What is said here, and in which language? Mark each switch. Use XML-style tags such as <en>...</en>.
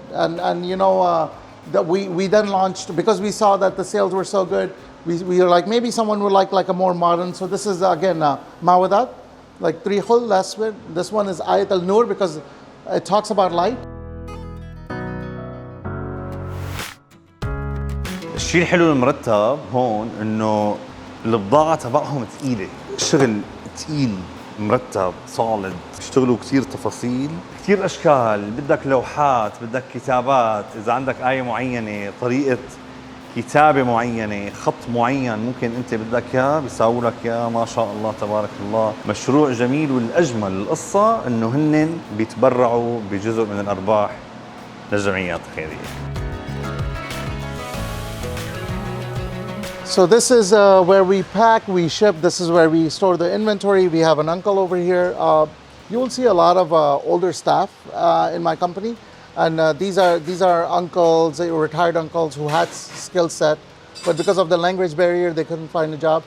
<en>And that we then launched, because we saw that the sales were so good, we were like, maybe someone would like a more modern. So this is again, Mawadat. Like 3 khul, last bit. This one is Ayat al-Nur because it talks about light.</en> <ar>الشيء الحلو المرتب هون انه البضاعة تبعهم ثقيلة، الشغل ثقيل مرتب صالد، بيشتغلوا كثير تفاصيل، كثير اشكال، بدك لوحات، بدك كتابات، اذا عندك آية معينة، طريقة كتابة معينة، خط معين ممكن انت بدك اياه بيساووا لك اياه. ما شاء الله تبارك الله، مشروع جميل. والاجمل القصة انه هن بيتبرعوا بجزء من الارباح للجمعيات الخيرية.</ar> <en>So this is where we pack, we ship. This is where we store the inventory. We have an uncle over here. You will see a lot of older staff in my company. And these are uncles, retired uncles who had skill set, but because of the language barrier, they couldn't find a job.</en>